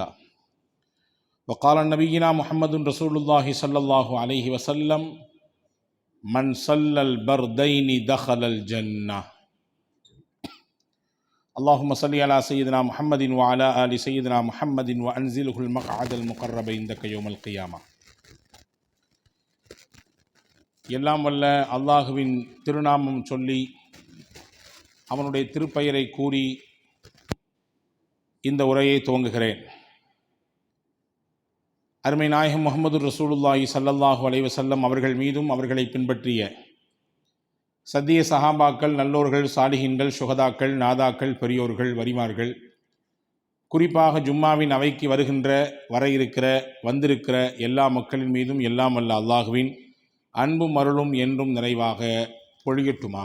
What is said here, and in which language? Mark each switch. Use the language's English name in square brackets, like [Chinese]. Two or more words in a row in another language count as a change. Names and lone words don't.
[Arabic] وقال نبينا محمد رسول الله صلى الله عليه وسلم: من صلى البردين دخل الجنة. اللهم صل على سيدنا محمد وعلى آل سيدنا محمد وأنزله المقعد المقرب عندك يوم القيامة. [Tamil] எல்லாம் வல்ல அல்லாஹுவின் திருநாமம் சொல்லி அவனுடைய திருப்பெயரை கூறி இந்த உரையை துவங்குகிறேன். அருமை நாயகம் முஹம்மது [Arabic] رسول الله صلى الله عليه وسلم [Tamil] அவர்கள் மீதும் அவர்களை பின்பற்றிய சத்திய சஹாபாக்கள், நல்லோர்கள், சாலிஹீன்கள், சுஹதாக்கள், நாதாக்கள், பெரியோர்கள், வரிமார்கள், குறிப்பாக ஜும்மாவின் அவைக்கு வர இருக்கிற வந்திருக்கிற எல்லா மக்களின் மீதும் எல்லாம் வல்ல அல்லாஹுவின் அன்பும் அருளும் என்றும் நிறைவாக பொழியட்டுமாக.